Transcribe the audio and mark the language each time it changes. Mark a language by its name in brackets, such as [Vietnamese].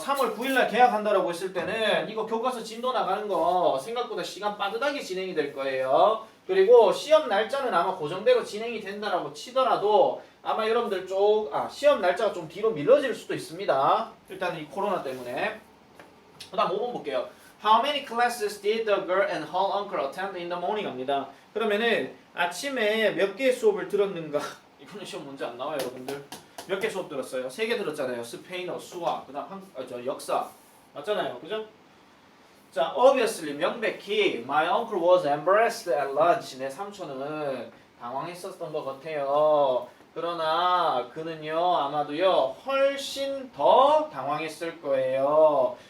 [Korean] 3월 9일날 개학한다라고 했을 때는 이거 교과서 진도 나가는 거 생각보다 시간 빠듯하게 진행이 될 거예요. 그리고 시험 날짜는 아마 고정대로 진행이 된다라고 치더라도 아마 여러분들 시험 날짜가 좀 뒤로 미뤄질 수도 있습니다. 일단 이 코로나 때문에. 그 다음 5번 볼게요. [English] How many classes did the girl and her uncle attend in the morning? [Korean] 합니다. 그러면은 아침에 몇 개의 수업을 들었는가? 이거는 시험 문제 안 나와요, 여러분들. 몇 개 수업 들었어요? 3개 들었잖아요. 스페인어, 수학, 그다음 역사. 맞잖아요. 그죠? [English] 자, obviously 명백히 my uncle was embarrassed at lunch. [Korean] 내 삼촌은 당황했었던 것 같아요. 그러나 그는요 아마도요 훨씬 더 당황했을 거예요.